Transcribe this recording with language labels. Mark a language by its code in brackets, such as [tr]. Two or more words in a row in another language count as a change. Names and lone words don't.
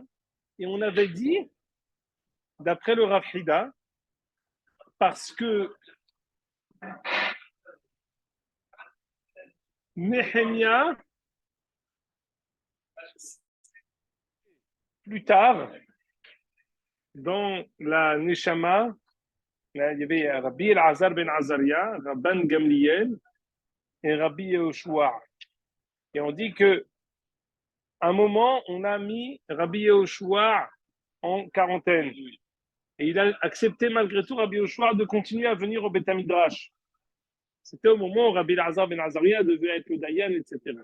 [fr] Et on avait dit, d'après le Rav Hida, parce que Nehemia, plus tard, dans la Neshama, il y avait Rabbi El-Azar ben Azaria, Rabban Gamliel et Rabbi Yehoshua. Et on dit que à un moment, on a mis Rabbi Yehoshua en quarantaine. Et il a accepté malgré tout Rabbi Yehoshua de continuer à venir au [he] בית מדרש. [fr] C'était au moment où Rabbi El-Azar ben Azaria devait être le Dayan, etc.